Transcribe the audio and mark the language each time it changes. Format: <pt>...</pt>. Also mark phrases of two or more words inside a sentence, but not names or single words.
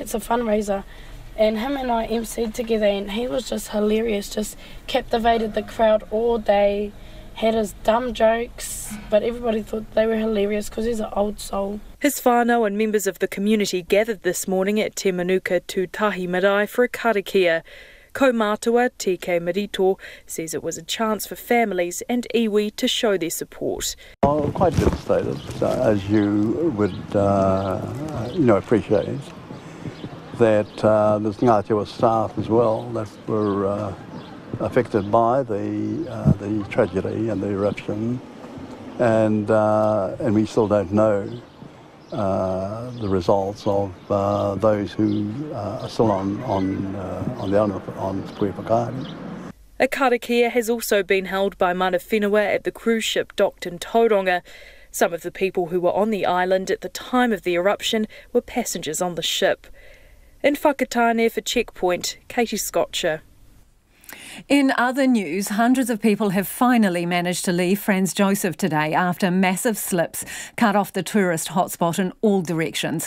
<en>It's a fundraiser, and him and I MC'd together, and he was just hilarious, just captivated the crowd all day, had his dumb jokes, but everybody thought they were hilarious because he's an old soul. His whānau and members of the community gathered this morning at Te Manuka Tūtahi Marae for a karakia. Ko Mātua TK Marito says it was a chance for families and iwi to show their support. Oh, quite devastated, as you would appreciate, that there's Ngātiwa staff as well that were affected by the tragedy and the eruption, and we still don't know the results of those who are still on the island on Pui Whakaari. A karakia has also been held by</en> <mi>mana whenua</mi> <en>at the cruise ship docked in Tauranga. Some of the people who were on the island at the time of the eruption were passengers on the ship. In Whakatane for Checkpoint, Katie Scotcher. In other news, hundreds of people have finally managed to leave Franz Josef today after massive slips cut off the tourist hotspot in all directions.</en>